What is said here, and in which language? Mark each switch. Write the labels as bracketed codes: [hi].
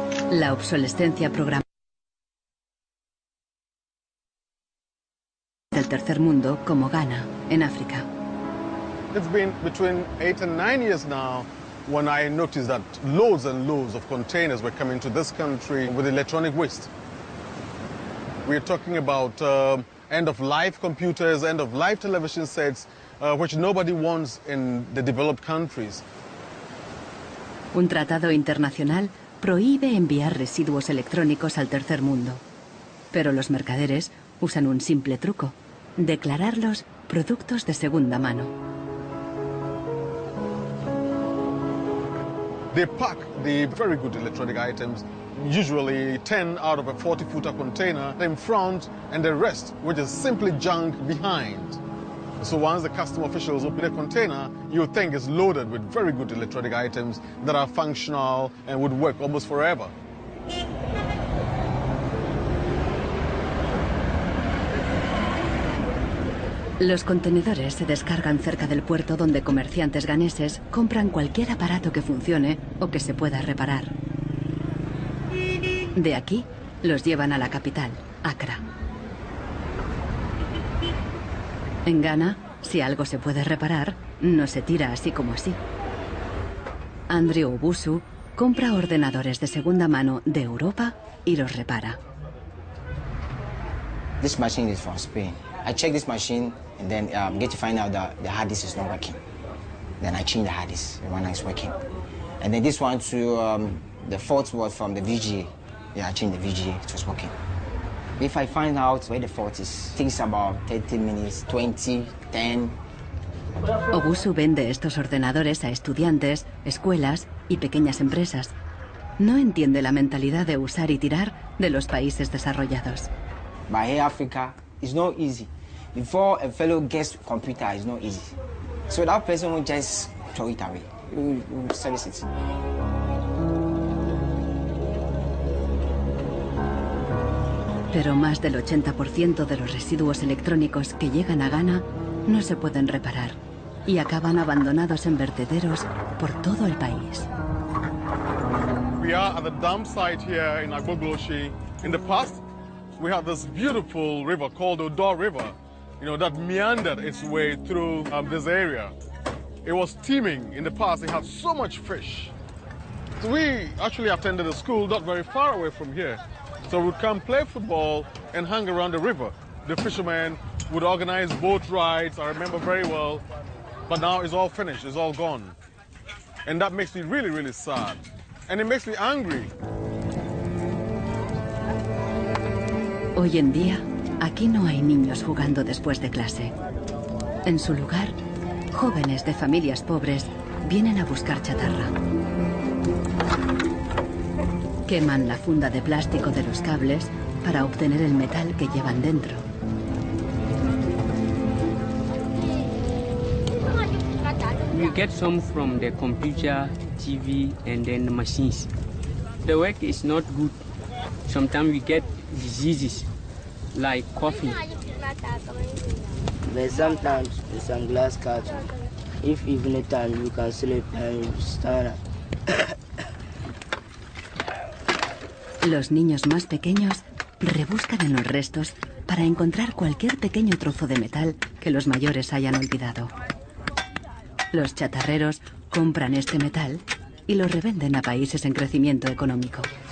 [es] La obsolescencia programada del tercer mundo, como Ghana, en África. [en] It's been between 8 and 9 years now when I noticed that loads and loads of containers were coming to this country with electronic waste. We're talking about end-of-life computers, end-of-life television sets, which nobody wants in the developed countries. [es] Un tratado internacional prohíbe enviar residuos electrónicos al tercer mundo. Pero los mercaderes usan un simple truco: declararlos productos de segunda mano. [en] They pack the very good electronic items, usually 10 out of a 40-footer container, in front, and the rest, which is simply junk, behind. So once the custom officials open a container, you think it's loaded with very good electronic items that are functional and would work almost forever. [es] Los contenedores se descargan cerca del puerto donde comerciantes ganeses compran cualquier aparato que funcione o que se pueda reparar. De aquí, los llevan a la capital, Accra. En Ghana, si algo se puede reparar, no se tira así como así. Andrew Obusu compra ordenadores de segunda mano de Europa y los repara. [en] This machine is from Spain. I check this machine and then get to find out that the hard disk is not working. Then I change the hard disk, the one that's working. And then this one too, the fault was from the VGA. Yeah, I changed the VGA, it was working. If I find out where the fault is, it takes about 30 minutes, 20, 10. [es] Obusu vende estos ordenadores a estudiantes, escuelas y pequeñas empresas. No entiende la mentalidad de usar y tirar de los países desarrollados. [en] But here Africa, it's not easy. Before a fellow gets a computer, it's not easy. So that person will just throw it away. He will service it. [es] Pero más del 80% de los residuos electrónicos que llegan a Ghana no se pueden reparar y acaban abandonados en vertederos por todo el país. [en] We are at the dump site here in Agbogloshi. In the past, we had this beautiful river called Odo River, that meandered its way through this area. It was teeming in the past. It had so much fish. So we actually attended a school not very far away from here. So we'd come play football and hang around the river. The fishermen would organize boat rides, I remember very well. But now it's all finished, it's all gone. And that makes me really, really sad. And it makes me angry. [es] Hoy en día, aquí no hay niños jugando después de clase. En su lugar, jóvenes de familias pobres vienen a buscar chatarra. Queman la funda de plástico de los cables para obtener el metal que llevan dentro. [en] We get some from the computer, TV, and then the machines. The work is not good. Sometimes we get diseases like coughing. But sometimes with some glass carton, if evening time you can sleep and stand up. [es] Los niños más pequeños rebuscan en los restos para encontrar cualquier pequeño trozo de metal que los mayores hayan olvidado. Los chatarreros compran este metal y lo revenden a países en crecimiento económico.